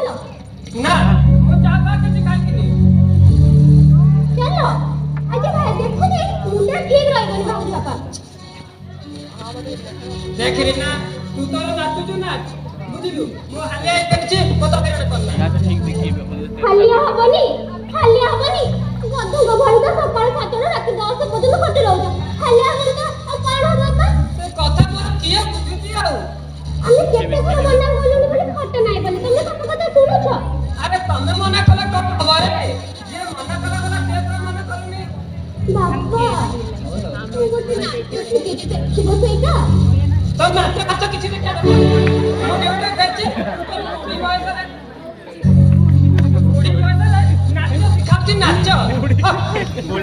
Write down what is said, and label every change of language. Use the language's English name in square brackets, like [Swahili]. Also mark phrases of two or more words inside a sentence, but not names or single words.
[Odia] ନା ମୁଁ ଚା ଫା କିଛି ଖାଇକିନି। ଚାଲ ଆଜି ଭାଇ ଦେଖୁନି ମୁଣ୍ଡ ଠିକ ରହିବନି ବାବୁ ବାପା। ଦେଖିଲି ନା ତୁ ତୋର ନାଚୁଛୁ ନାଚ ବୁଝିଲୁ। ମୁଁ ହାଲିଆ ହେଇପାରିଛି ମତେ ହଇରାଣ କଲା। [Hindi] ना तो ठीक देखिए [Odia] ହାଲିଆ ହବନି ଗଧୁଙ୍କ ଭଳି ତ ସକାଳ 7ରୁ ରାତି 10 ପର୍ଯ୍ୟନ୍ତ ଖଟି ରହୁଛ। ହାଲିଆ ହବନି ତ ଆଉ କଣ ହବ ବାପା? ସେ କଥା ମୋର କିଏ ବୁଝୁଛି ଆଉ? ଆମେ କେତେ ଥର ମନା କଲୁଣି ବୋଲି ଖଟ ନାହିଁ ବୋଲି ତମେ ତମ କଥା ଶୁଣୁଛ? ଆରେ ତମେ ମନା କଲେ କଣ ହବ ରେ? ଯିଏ ମନା କଲା ସେ ତ ମନା କରୁନି। ବାବା ତୁ ଗୋଟେ ନାଚ ଶିଖିଛି ଦେଖିବ ସେଇଟା? ତ ନାଚ ନାଚ କିଛି ଦେଖିବା ଦରକାର ନାହିଁ। ମୁଁ ଡ୍ୟୁଟି କରିଛି ବୁଢୀ ବୟସରେ ନାଚ ଶିଖାଉଛି ନାଚ।